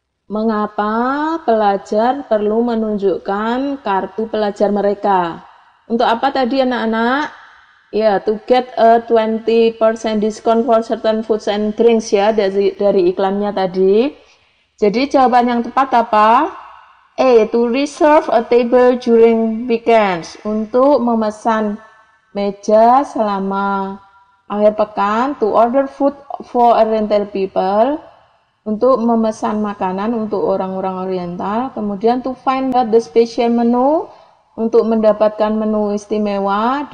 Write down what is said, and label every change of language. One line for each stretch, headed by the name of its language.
Indonesian: Mengapa pelajar perlu menunjukkan kartu pelajar mereka? Untuk apa tadi anak-anak? Ya,
English: to get a 20% discount for certain foods and drinks
Indonesian: ya, dari iklannya tadi. Jadi jawaban yang tepat apa? A.
English: To reserve a table during weekends.
Indonesian: Untuk memesan meja selama akhir pekan.
English: To order food for Oriental people.
Indonesian: Untuk memesan makanan untuk orang-orang Oriental. Kemudian
English: to find out the special menu.
Indonesian: Untuk mendapatkan menu istimewa.